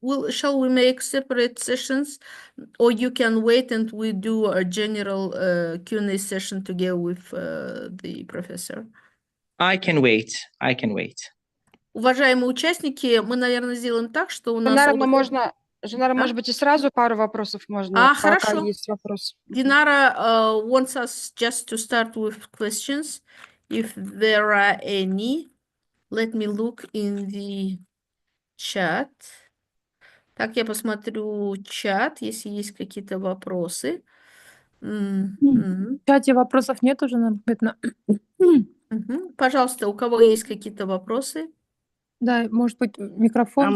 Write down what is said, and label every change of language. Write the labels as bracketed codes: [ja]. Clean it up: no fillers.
[en] Shall we make separate sessions, or you can wait and we do a general Q&A session together with the professor? I can wait. I can wait. [ru] Уважаемые участники, мы, наверное, сделаем так, что у нас... Наверное, можно, Жанара, может быть, и сразу пару вопросов можно, пока хорошо. есть вопрос. [en] Dinara wants us just to start with questions, if there are any. Let me look in the chat. [ru] Так, я посмотрю чат, если есть какие-то вопросы. В чате вопросов нет уже, наверное. Пожалуйста, у кого есть какие-то вопросы? Да, может быть, микрофон.